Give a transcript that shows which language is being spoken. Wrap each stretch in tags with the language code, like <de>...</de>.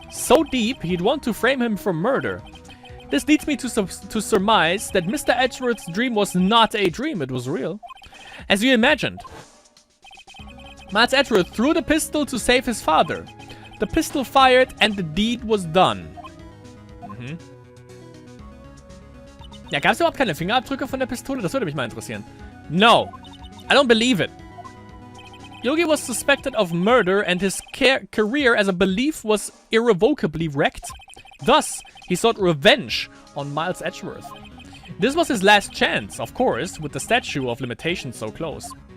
<en>So deep, he'd want to frame him for murder. This leads me to surmise that Mr. Edgeworth's dream was not a dream, it was real. As you imagined. Miles Edgeworth threw the pistol to save his father. The pistol fired and the deed was done. Mhm.</en> <de>Ja, gab es überhaupt keine Fingerabdrücke von der Pistole? Das würde mich mal interessieren.</de> <en>No, I don't believe it. Yogi was suspected of murder and his career as a belief was irrevocably wrecked. Thus, he sought revenge on Miles Edgeworth. This was his last chance, of course, with the statute of limitations so close.</en>